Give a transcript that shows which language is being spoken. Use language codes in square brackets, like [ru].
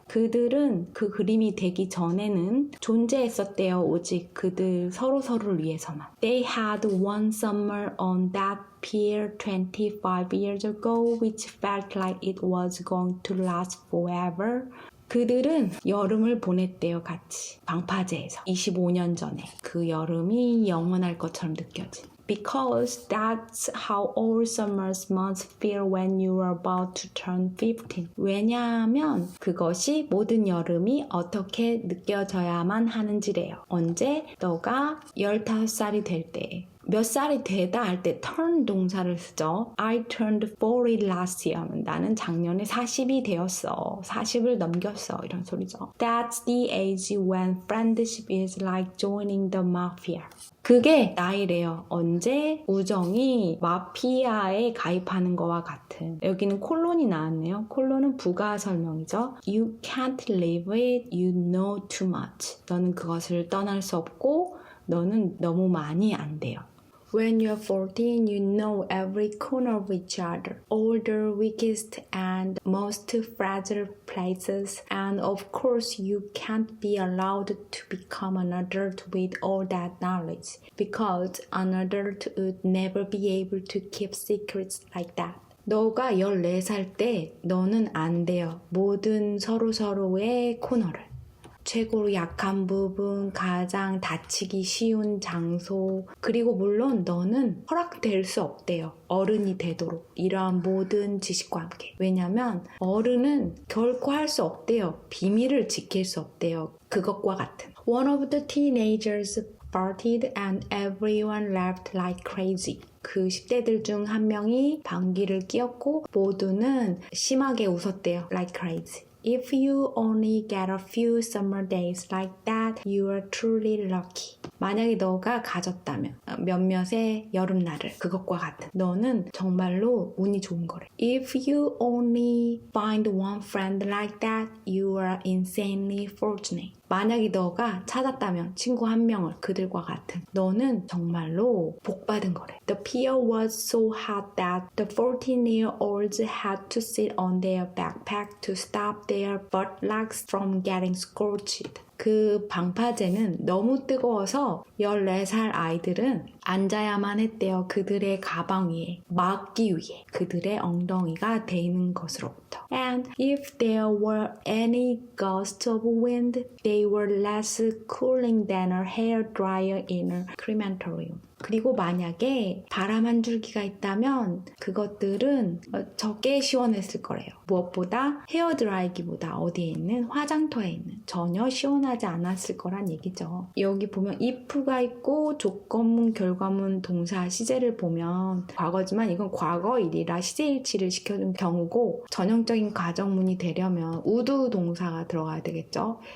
[ko] 그들은 그 그림이 되기 전에는 존재했었대요. 오직 그들 서로를 위해서만. [en] They had one summer on that pier 25 years ago, which felt like it was going to last forever. [ko] 그들은 여름을 보냈대요, 같이. 방파제에서. 25년 전에. 그 여름이 영원할 것처럼 느껴진. [en] Because that's how all summers must feel when you are about to turn 15. [ko] 왜냐하면 그것이 모든 여름이 어떻게 느껴져야만 하는지래요. 언제? 너가 15살이 될 때. 몇 살이 되다 할 때 turn 동사를 쓰죠. [en] I turned 40 last year [ko] 하면 나는 작년에 40이 되었어. 40을 넘겼어. 이런 소리죠. [en] That's the age when friendship is like joining the mafia. [ko] 그게 나이래요. 언제 우정이 마피아에 가입하는 거와 같은. 여기는 콜론이 나왔네요. 콜론은 부가 설명이죠. [en] You can't live it, you know too much. [ko] 너는 그것을 떠날 수 없고 너는 너무 많이 안 돼요. [en] When you're 14, you know every corner of each other, all the weakest and most fragile places, and of course you can't be allowed to become an adult with all that knowledge, because an adult would never be able to keep secrets like that. [ko] 너가 14살 때 너는 안 돼요. 모든 서로서로의 코너를. 최고로 약한 부분, 가장 다치기 쉬운 장소, 그리고 물론 너는 허락될 수 없대요. 어른이 되도록. 이러한 모든 지식과 함께. 왜냐면 어른은 결코 할 수 없대요. 비밀을 지킬 수 없대요. 그것과 같은. [en] One of the teenagers farted and everyone laughed like crazy. [ko] 그 10대들 중 한 명이 방귀를 뀌었고 모두는 심하게 웃었대요. [en] Like crazy. If you only get a few summer days like that, you are truly lucky. [ko] 만약에 너가 가졌다면 몇몇의 여름날을 그것과 같은 너는 정말로 운이 좋은 거래. [en] If you only find one friend like that, you are insanely fortunate. [ko] 만약에 너가 찾았다면 친구 한 명을 그들과 같은 너는 정말로 복받은 거래. [en] The pier was so hot that the 14-year-olds had to sit on their backpack to stop their buttocks from getting scorched. [ko] 그 방파제는 너무 뜨거워서 14살 아이들은 앉아야만 했대요. 그들의 가방 위에, 막기 위해 그들의 엉덩이가 데이는 것으로부터. [en] And if there were any gusts of wind, they were less cooling than a hairdryer in a crematorium. [ko] 그리고 만약에 바람 한 줄기가 있다면 그것들은 적게 시원했을 거래요. 무엇보다 헤어드라이기보다 어디에 있는 화장터에 있는 전혀 시원하지 않았을 거란 얘기죠. 여기 보면 if가 있고 조건문, 결과문, 동사, 시제를 보면 과거지만 이건 과거일이라 시제일치를 시켜준 경우고 전형적인 가정문이 되려면 우드 동사가 들어가야 되겠죠.